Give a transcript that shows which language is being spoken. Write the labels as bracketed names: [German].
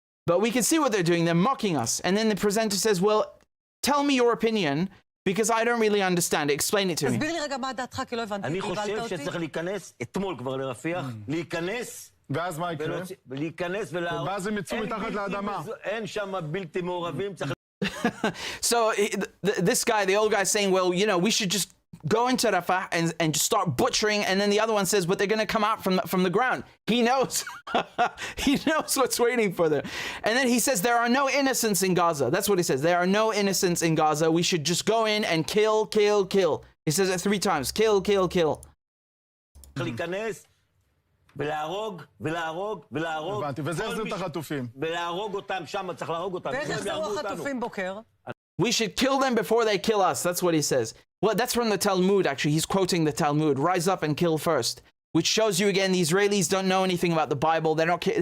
[English] But we can see what they're doing. They're mocking us. And then the presenter says, well, tell me your opinion, because I don't really understand it. Explain it to me. [Hebrew] אני חושב שצריך להיכנס, אתמול כבר לרפיח, להיכנס, ואז מה יקרה? להיכנס ולהרוג. ואז הם יצאו מתחת לאדמה. אין שם בלתי מעורבים, צריך... [English] So this guy, the old guy, saying, well, you know, we should just go into Rafah and just start butchering. And then the other one says, but they're going to come out from the ground. He knows. He knows what's waiting for them. And then he says, there are no innocents in Gaza. That's what he says. There are no innocents in Gaza. We should just go in and kill, kill, kill. He says it 3 times. Kill, kill, kill. [Hebrew] ולהרוג, ולהרוג, ולהרוג. הבנתי, וזה החזיר את החטופים. ולהרוג אותם, שם צריך להרוג אותם. ואיך יחזרו החטופים בוקר? [English] We should kill them before they kill us. That's what he says. Well, that's from the Talmud, actually. He's quoting the Talmud. Rise up and kill first. Which shows you again, the Israelis don't know anything about the Bible. They're not.